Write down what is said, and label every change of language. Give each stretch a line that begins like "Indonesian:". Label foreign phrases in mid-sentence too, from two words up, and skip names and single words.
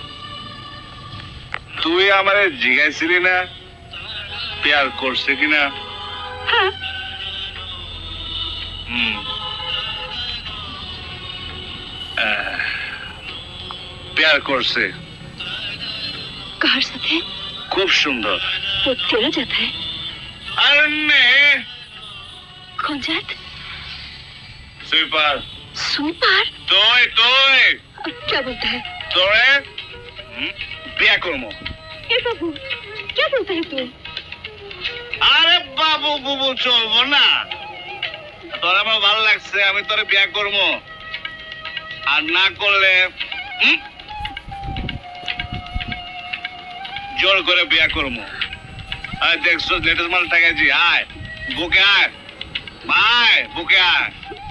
Bangla: তুই আমারে জিজ্ঞাসিলি না প্যার করছে কিনা? প্যার করছে। কার সাথে? খুব সুন্দর।
Hindi: वो तेरा जात है? अरे नहीं। कौन जात? स्वीपर। स्वीपर?
Bangla: তোয় তোয়।
Hindi: क्या बोलता है?
Bangla: তোরে বিয়া করমো।
Hindi: ए बाबू, क्या बोलता है तू?
Bangla: আরে বাবু বুবু চলবো না, তোর আমার ভালো লাগছে, আমি তোরে বিয়া করবো। আর না করলে জোর করে বিয়া করবো। আর দেখছো লেটেস্ট মাল টাকাছি, আয় বুকে আয়, ভাই বুকে আয়।